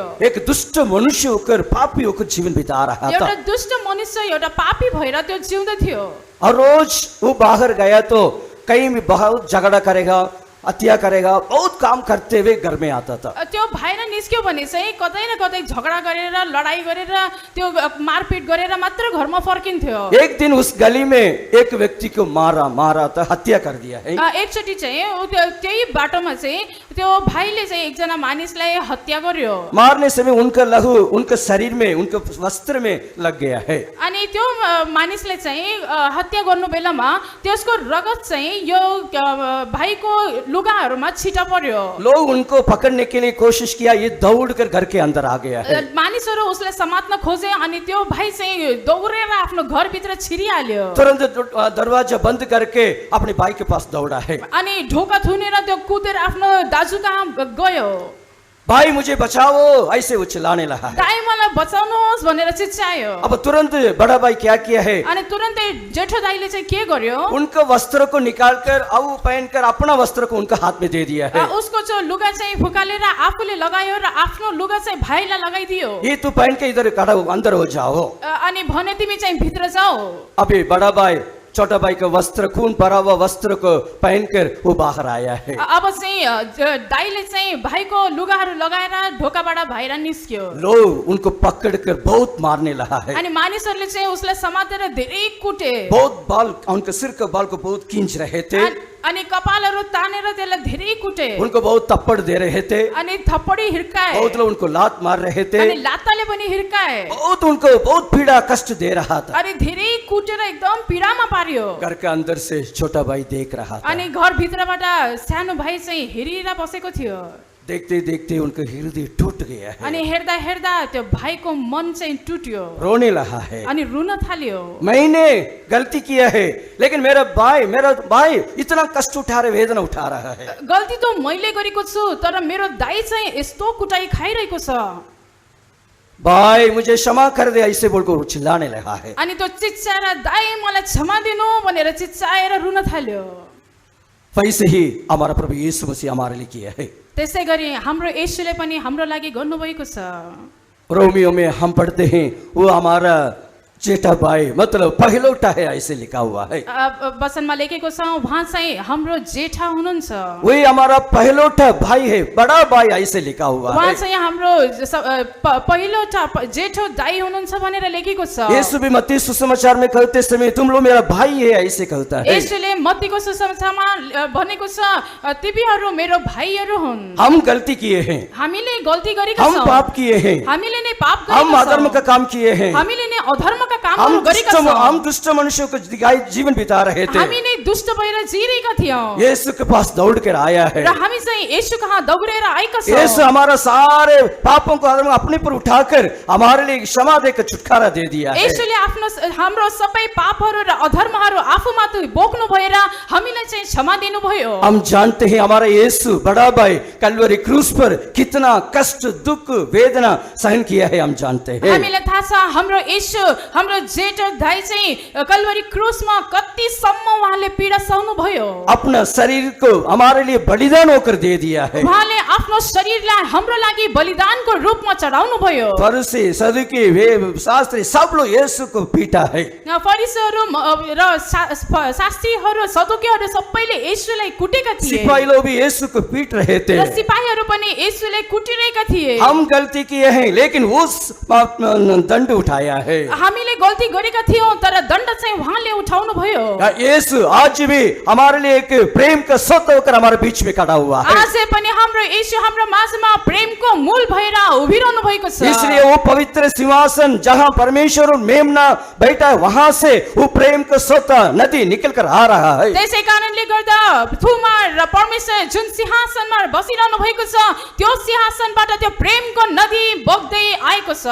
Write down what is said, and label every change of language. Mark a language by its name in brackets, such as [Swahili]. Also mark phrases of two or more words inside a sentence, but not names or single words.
[Hindi] एक दुष्ट मनुष्य होकर पापी होकर जीवन बिता रहा था। [Nepali] एउटा दुष्ट मनुष्य एउटा पापी भएर त्यो जिउँदै थियो। [Hindi] और रोज वो बाहर गया तो कहीं भी बहुत झगड़ा करेगा, हत्या करेगा, बहुत काम करते हुए घर में आता था। [Nepali] त्यो बाहिर निस्क्यो भने चाहिँ कतै न कतै झगडा गरेर लडाई गरेर त्यो मारपिट गरेर मात्र घरमा फर्किन्थ्यो। [Hindi] एक दिन उस गली में एक व्यक्ति को मारा था, हत्या कर दिया है। [Nepali] एकचोटि चाहिँ त्यही बाटोमा चाहिँ त्यो भाइले चाहिँ एकजना मानिसलाई हत्या गर्यो। [Hindi] मारने समय उनका लहू उनके शरीर में उनके वस्त्र में लग गया है। [Nepali] अनि त्यो मानिसले चाहिँ हत्या गर्नु बेलामा त्यसको रगत चाहिँ यो भाइको लुगाहरूमा छिटा पर्यो। [Hindi] लोग उनको पकड़ने के लिए कोशिश किया, ये दौड़कर घर के अंदर आ गया है। [Nepali] मानिसहरू उसलाई समात्न खोजे अनि त्यो भाइ चाहिँ दौडेर आफ्नो घरभित्र छिरिहाल्यो। [Hindi] तुरंत दरवाजा बंद करके अपने भाई के पास दौड़ा है। [Nepali] अनि ढोका थुनेर त्यो कुदेर आफ्नो दाजु कहाँ गयो। [Hindi] भाई मुझे बचाओ ऐसे वो चिल्लाने लगा है। [Nepali] दाइ मलाई बचाउनुहोस् भनेर चिच्चायो। [Hindi] अब तुरंत बड़ा भाई क्या किया है, [Nepali] अनि तुरन्तै जेठो दाइले चाहिँ के गर्यो, [Hindi] उनका वस्त्र को निकालकर अब पहनकर अपना वस्त्र को उनका हाथ में दे दिया है। [Nepali] उसको जो लुगा चाहिँ फुकालेर आफूले लगायो र आफ्नो लुगा चाहिँ भाइलाई लगाइदियो। [Hindi] ये तू पहन के इधर खड़ा अंदर हो जाओ। [Nepali] अनि भने तिमी चाहिँ भित्र जाओ। [Hindi] अभी बड़ा भाई छोटा भाई का वस्त्र खून भरा हुआ वस्त्र को पहनकर वो बाहर आया है। [Nepali] अब चाहिँ दाइले चाहिँ भाइको लुगाहरू लगाएर ढोकाबाट बाहिर निस्क्यो। [Hindi] लोग उनको पकड़कर बहुत मारने लगा है। [Nepali] अनि मानिसहरूले चाहिँ उसलाई समातेर धेरै कुटे। [Hindi] बहुत बाल उनके सिर के बाल को बहुत खींच रहे थे। [Nepali] अनि कपालहरू तानेर त्यसलाई धेरै कुटे। [Hindi] उनको बहुत थप्पड़ दे रहे थे। [Nepali] अनि थप्पडी हिर्काए। [Hindi] बहुत लोग उनको लात मार रहे थे। [Nepali] अनि लात्ताले पनि हिर्काए। [Hindi] बहुत उनको बहुत पीड़ा कष्ट दे रहा था। [Nepali] अनि धेरै कुटेर एकदम पीडामा पार्यो। [Hindi] घर के अंदर से छोटा भाई देख रहा था। [Nepali] अनि घर भित्रबाट सानो भाइ चाहिँ हेरिरा बसेको थियो। [Hindi] देखते देखते उनका हृदय टूट गया है। [Nepali] अनि हेर्दा हेर्दा त्यो भाइको मन चाहिँ टुट्यो। [Hindi] रोने लगा है। [Nepali] अनि रुन थाल्यो। [Hindi] मैंने गलती किया है लेकिन मेरा भाई इतना कष्ट उठा रहे, वेदना उठा रहा है। [Nepali] गल्ती त मैले गरेको छु तर मेरो दाइ चाहिँ यस्तो कुटाई खाइरहेको छ। [Hindi] भाई मुझे क्षमा कर दे ऐसे बोलकर चिल्लाने लगा है। [Nepali] अनि त्यो चिच्चाएर दाइ मलाई क्षमा दिनु भनेर चिच्चाएर रुन थाल्यो। [Hindi] वैसे ही हमारा प्रभु यीशु मसीह हमारे लिए किया है। [Nepali] त्यसै गरी हाम्रो येशूले पनि हाम्रो लागि गर्नुभएको छ। [Hindi] रोमियो में हम पढ़ते हैं वो हमारा जेठा भाई मतलब पहिलौटा है ऐसे लिखा हुआ है। [Nepali] वचनमा लेखेको छ उहाँ चाहिँ हाम्रो जेठा हुनुहुन्छ। [Hindi] वही हमारा पहिलौटा भाई है, बड़ा भाई ऐसे लिखा हुआ है। [Nepali] उहाँ चाहिँ हाम्रो पहिलौटा जेठो दाइ हुनुहुन्छ भनेर लेखेको छ। [Hindi] यीशु भी मत्ती सुसमाचार में कहते समय तुम लोग मेरा भाई है ऐसे कहता है। [Nepali] यीशुले मत्तीको सुसमाचारमा भनेको छ तिमीहरू मेरो भाइहरू हुन्। [Hindi] हम गलती किए हैं, [Nepali] हामीले गल्ती गरेका [Hindi] हम [Nepali] छौं। [Hindi] पाप किए हैं, [Nepali] हामीले नै पाप गरेका [Hindi] हम [Nepali] छौं। [Hindi] अधर्म का काम किए हैं, [Nepali] हामीले नै अधर्मका कामहरू गरेका छौं। [Hindi] हम दुष्ट मनुष्यों को जीवन बिता रहे थे। [Nepali] हामी नै दुष्ट भएर जिरहेका थियौं। [Hindi] यीशु के पास दौड़ कर आया है। [Nepali] र हामी चाहिँ येशू कहाँ दौडेर आएका छौं। [Hindi] यीशु हमारा सारे पापों को अपने पर उठाकर हमारे लिए क्षमा देकर छुटकारा दे दिया है। [Nepali] येशूले हाम्रो सबै पापहरू र अधर्महरू आफूमाथि बोक्नु भएर हामीलाई चाहिँ क्षमा दिनुभयो। [Hindi] हम जानते हैं हमारा यीशु बड़ा भाई कलवरी क्रूस पर कितना कष्ट दुख वेदना सहन किया है, हम जानते हैं। [Nepali] हामीलाई थाहा छ हाम्रो येशू हाम्रो जेठो दाइ चाहिँ कल्वरी क्रुसमा कतिसम्म उहाँले पीडा सहनु भयो [Hindi] अपना शरीर को हमारे लिए बलिदान होकर दे दिया है। [Nepali] उहाँले आफ्नो शरीरलाई हाम्रो लागि बलिदानको रूपमा चढाउनु भयो [Hindi] फरीसी सदुकी वे शास्त्री सब लोग यीशु को पीटा है। [Nepali] फरिसीहरू र शास्त्रीहरू सदुकीहरू सबैले येशूलाई कुटेका थिए [Hindi] सिपाही लोग भी यीशु को पीट रहे थे। [Nepali] र सिपाहीहरू पनि येशूलाई कुटिरहेका थिए [Hindi] हम गलती किए हैं लेकिन उस दंड उठाया है। [Nepali] हामीले गल्ती गरेका थियौं तर दण्ड चाहिँ उहाँले उठाउनु भयो [Hindi] यीशु आज भी हमारे लिए एक प्रेम का सत्य होकर हमारे बीच में खड़ा हुआ है। [Nepali] आज पनि हाम्रो येशू हाम्रो माझमा प्रेमको मूल भएर उभिरहनु भएको छ [Hindi] इसलिए वो पवित्र सिंहासन जहाँ परमेश्वर और मेमना बैठा है वहां से वो प्रेम का सत्य नदी निकल कर आ रहा है। [Nepali] त्यसै कारणले गर्दा थुमा र परमेश्वर जुन सिंहासनमा बसिरहनु भएको छ त्यो सिंहासनबाट त्यो प्रेमको नदी बग्दै आएको छ